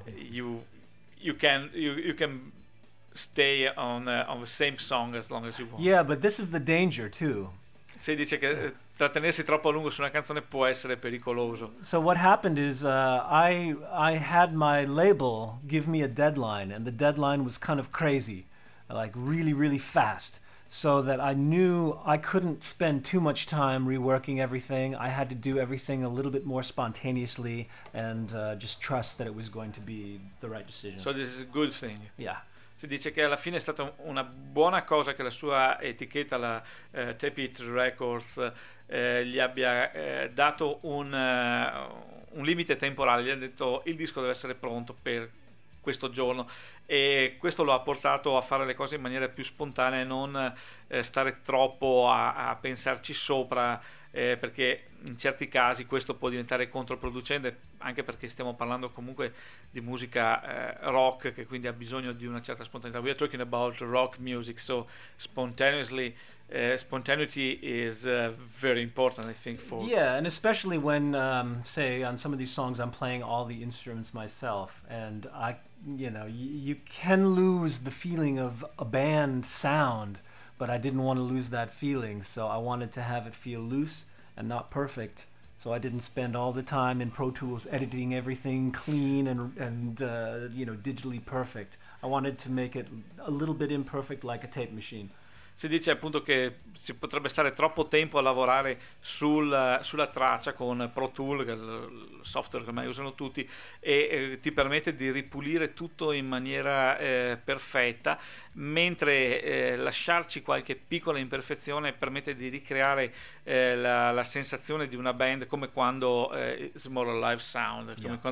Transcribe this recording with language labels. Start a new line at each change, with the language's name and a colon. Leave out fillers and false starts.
English: You can stay on the same song as long as you want. Yeah, but this is the danger too.
Italian: Si dice che trattenersi troppo a lungo su una canzone può essere pericoloso.
English: So what happened is I had my label give me a deadline, and the deadline was kind of crazy, like really, really fast, so that I knew I couldn't spend too much time reworking everything. I had to do everything a little bit more spontaneously and just trust that it was going to be the right decision. So this is a good thing. Yeah.
Italian: Si dice che alla fine è stata una buona cosa che la sua etichetta, la Tapit Records, gli abbia dato un limite temporale. Gli ha detto il disco deve essere pronto per questo giorno, e questo lo ha portato a fare le cose in maniera più spontanea e non stare troppo a pensarci sopra, perché in certi casi questo può diventare controproducente, anche perché stiamo parlando comunque di musica rock, che quindi ha bisogno di una certa spontaneità.
English: We are talking about rock music, so spontaneity is very important, I think, for... Yeah, and especially when, say, on some of these songs I'm playing all the instruments myself, and I, you know, you can lose the feeling of a band sound, but I didn't want to lose that feeling, so I wanted to have it feel loose and not perfect, so I didn't spend all the time in Pro Tools editing everything clean and digitally perfect. I wanted to make it a little bit imperfect, like a tape machine.
Italian: Si dice appunto che si potrebbe stare troppo tempo a lavorare sulla traccia con Pro Tools, il software che ormai usano tutti, e ti permette di ripulire tutto in maniera perfetta, mentre lasciarci qualche piccola imperfezione permette di ricreare la sensazione di una band, come quando
English: it's more a live sound,
Italian: come yeah.